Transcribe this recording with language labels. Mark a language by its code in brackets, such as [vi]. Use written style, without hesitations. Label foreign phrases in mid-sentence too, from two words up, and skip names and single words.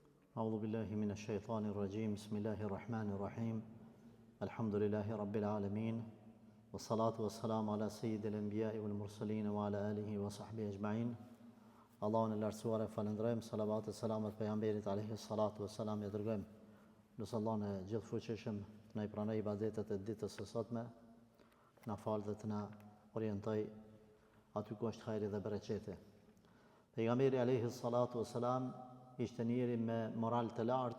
[ar] أعوذ بالله من الشيطان الرجيم بسم الله الرحمن الرحيم الحمد لله رب العالمين والصلاة والسلام على سيد الأنبياء والمرسلين وعلى آله وصحبه أجمعين [sq] Allahun e lartësuar e falënderojmë, salavat e selamet pejgamberit [ar] عليه الصلاة والسلام, [sq] e dërgojmë. Nëse Allahun e gjithfuqishëm të na i pranoj ibadetet e ditës së sotme, na falë dhe të na orientoj aty ku është hajri dhe bereqeti. Pejgamberi [ar] عليه الصلاة والسلام [sq] ishte njeri me moral të lartë.